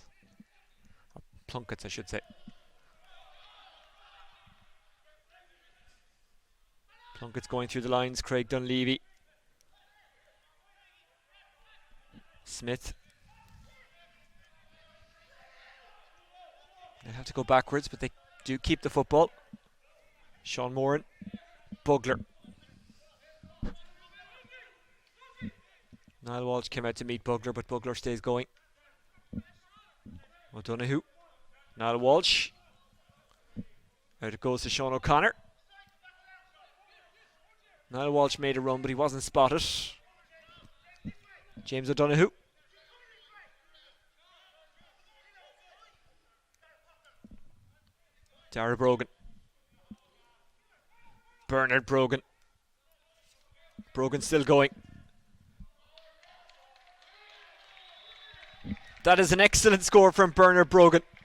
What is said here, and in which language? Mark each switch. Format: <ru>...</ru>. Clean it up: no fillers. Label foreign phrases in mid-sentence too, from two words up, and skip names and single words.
<en>Or Plunketts, I should say. Plunketts going through the lines. Craig Dunleavy. Smith. They have to go backwards, but they do keep the football. Sean Moran. Bugler. Niall Walsh came out to meet Bugler, but Bugler stays going. O'Donoghue. Niall Walsh. Out it goes to Sean O'Connor. Niall Walsh made a run, but he wasn't spotted. James O'Donoghue. Dara Brogan. Bernard Brogan. Brogan still going. That is an excellent score from Bernard Brogan.</en>